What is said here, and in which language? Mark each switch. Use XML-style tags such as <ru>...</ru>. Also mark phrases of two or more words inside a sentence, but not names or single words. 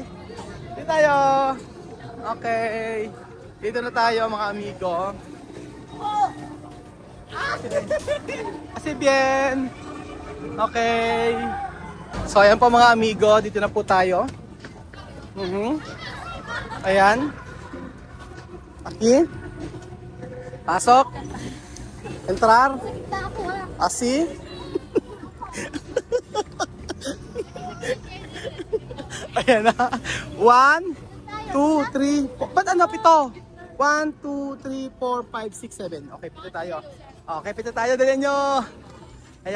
<tl>Dito tayo. Okay. Dito na tayo mga amigo. Kasi bien. Okay. So ayan po mga amigo, dito na po tayo. Ayan.</tl> <es>Aquí.</es> <tl>Pasok. Entrar.</tl> <es>Así.</es> <tl>Ayan na. 1, 2, 3. Ba't ano pito? 1, 2, 3, 4, 5, 6, 7. Okay, pito tayo. Okay, pito tayo. Dali nyo. Ayan.</tl>